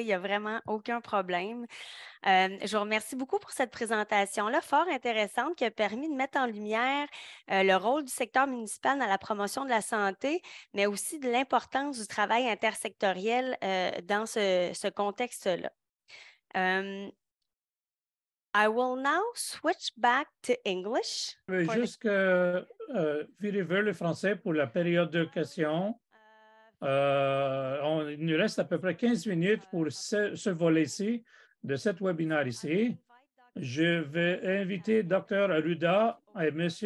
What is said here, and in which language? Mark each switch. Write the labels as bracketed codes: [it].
[fr] Il n'y a vraiment aucun problème. Je vous remercie beaucoup pour cette présentation-là, fort intéressante, qui a permis de mettre en lumière le rôle du secteur municipal dans la promotion de la santé, mais aussi de l'importance du travail intersectoriel dans ce contexte-là. [en] I will now switch back to English. [fr] Je vais juste virer vers le français pour la période de questions. Il nous reste à peu près 15 minutes pour ce volet-ci de cet webinaire ici. Je vais inviter Dr. Arruda et M.